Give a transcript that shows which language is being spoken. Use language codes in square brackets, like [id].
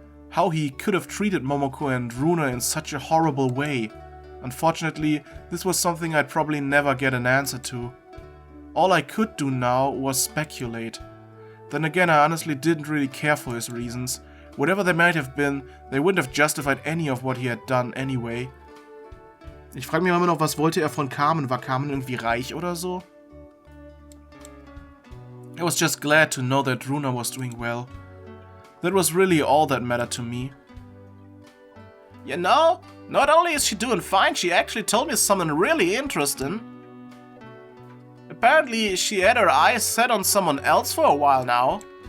[en] How he could have treated Momoko and Runa in such a horrible way. Unfortunately, this was something I'd probably never get an answer to. All I could do now was speculate. Then again, I honestly didn't really care for his reasons. Whatever they might have been, they wouldn't have justified any of what he had done anyway. [de] Ich frage mich immer noch, was wollte er von Carmen? War Carmen irgendwie reich oder so? [en] I was just glad to know that Runa was doing well. That was really all that mattered to me. You know, not only is she doing fine, she actually told me something really interesting. Apparently, she had her eyes set on someone else for a while now.